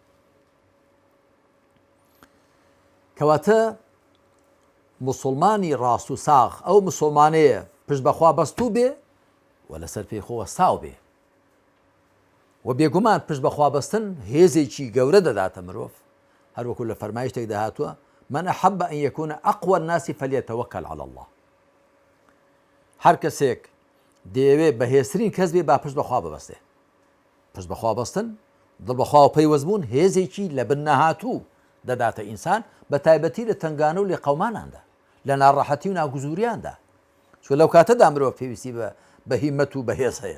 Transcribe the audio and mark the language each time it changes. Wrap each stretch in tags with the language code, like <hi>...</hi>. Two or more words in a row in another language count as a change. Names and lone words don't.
<ckb>کەواتە موسڵمانی ڕاست و ساغ ئەو موسڵمانەیە پشت بەخوا بەستوو بێ و لەسەر پێی خۆوە ساو بێ و بێگومان پشت بەخوا بەستن هێزێکی گەورە دەداتە مرۆڤ هەروەکو لە فەرمایشتێکدا هاتووە</ckb> <ar>من أحب أن يكون أقوى الناس فليتوكل على الله.</ar> <ckb>هەر کەسێک دەیەوێت بەهێزترین کەس بێ با پشت بەخوا ببەستێ. پشت بەخوا بەستن دڵ بەخوا و پەیوەستبوون هێزێکی لە بن نەهاتوو دەداتە ئینسان بە تایبەتی لە تنگانە و لێ قەوماناندا لە ناڕەحەتی و ناگوزوریاندا چۆن لەو کاتەدا مرۆڤ پێویستی بە هیممەت و بەهێز هەیە.</ckb>